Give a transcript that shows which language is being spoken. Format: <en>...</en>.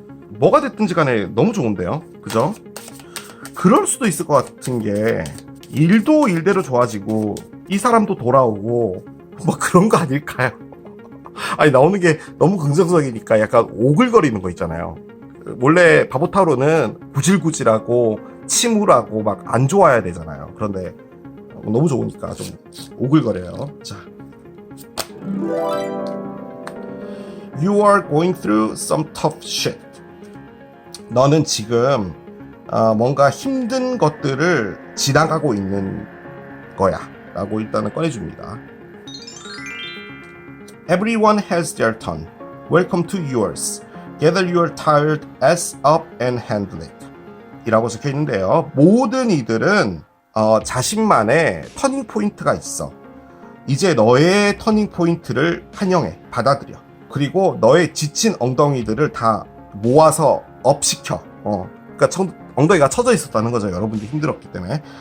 <ko>뭐가 됐든지 간에 너무 좋은데요, 그죠? 그럴 수도 있을 것 같은 게 일도 일대로 좋아지고 이 사람도 돌아오고 뭐 그런 거 아닐까요? 아니, 나오는 게 너무 긍정적이니까 약간 오글거리는 거 있잖아요. 원래 바보타로는 구질구질하고 침울하고 막 안 좋아야 되잖아요. 그런데 너무 좋으니까 좀 오글거려요.</ko> <en>자, You are going through some tough shit.</en> <ko>너는 지금 뭔가 힘든 것들을 지나가고 있는 거야 라고 일단은 꺼내줍니다.</ko> <en>Everyone has their turn. Welcome to yours. Gather your tired ass up and handle it.</en> <ko>이라고 적혀 있는데요. 모든 이들은 자신만의 터닝 포인트가 있어. 이제 너의 터닝 포인트를 환영해, 받아들여. 그리고 너의 지친 엉덩이들을 다 모아서 업시켜. 그러니까 엉덩이가 처져 있었다는 거죠. 여러분들이 힘들었기 때문에.</ko>